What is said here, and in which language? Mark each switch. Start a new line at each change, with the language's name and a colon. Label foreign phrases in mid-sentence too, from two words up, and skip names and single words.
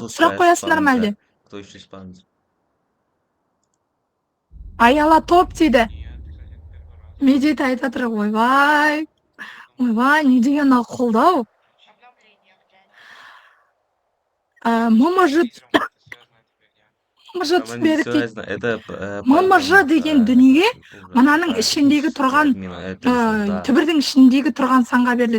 Kazakh: сұрақ қоясыңдар ма әлде?
Russian: Кто еще испанец?
Kazakh: Аяла топ дейді. Медет айтып отыр, ойбай, не деген ал қолдау. ММЖ деген дүние мынаның ішіндегі тұрған түбірдің ішіндегі тұрған санға беріледі.